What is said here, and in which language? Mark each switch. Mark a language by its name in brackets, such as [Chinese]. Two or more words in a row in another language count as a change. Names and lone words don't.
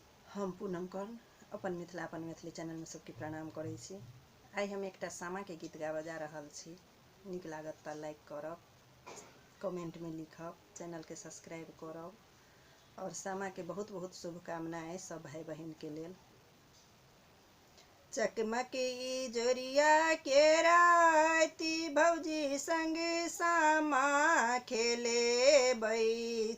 [Maithili] हम पूनम कर्ण अपन मिथिला अपन मैथिली चैनल में सबके प्रणाम करै छी। आई हम एकटा सामा के गीत गाबऽ जा रहल छी। नीक लागत तऽ लाइक करब, कमेंट में लिखब, चैनल के सब्सक्राइब करब और सामा के बहुत बहुत शुभकामनाएं सब भाई बहन के लेल। चकमकी जोरिया के राति भौजी संग सामा खेले बई।